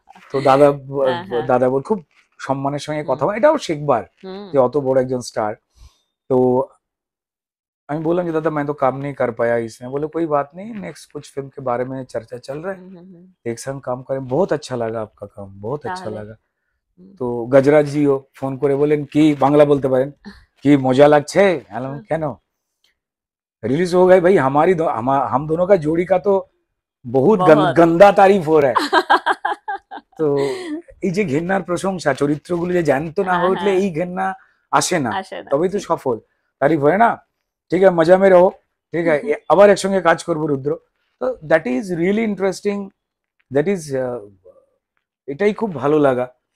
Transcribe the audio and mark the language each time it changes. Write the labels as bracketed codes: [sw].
[bn] তো দাদা দাদা বল খুব সম্মানের সঙ্গে কথা বলে, এটাও শেখবার যে অত বড় একজন স্টার। তো আমি বললাম যে দাদা [hi] मैं तो काम नहीं कर पाया इसमें। बोले कोई बात नहीं, नेक्स्ट कुछ फिल्म के बारे में चर्चा चल रहा है, एक संग काम करें। बहुत अच्छा लगा आपका काम, बहुत अच्छा लगा। [bn] তো গজরাজ জিও ফোন করে বলেন কি, বাংলা বলতে পারেন, কি মজা লাগছে? কেন? [hi] रिलीज हो गए भाई, हम दोनों का जोड़ी का तो बहुत गंदा तारीफ हो रहा है। [bn] তো এই যে ঘেন্নার প্রশংসা, চরিত্রগুলো যে জ্যান্ত না হয়ে উঠলে এই ঘেন্না আসে না, তবেই তো সফল। তারিফ হয় না? ঠিক আছে, [hi] মজা মে রহো, [bn] ঠিক আছে, আবার একসঙ্গে কাজ করবো রুদ্র। তো [en] that is really interesting, [bn] that is এটাই খুব ভালো লাগা।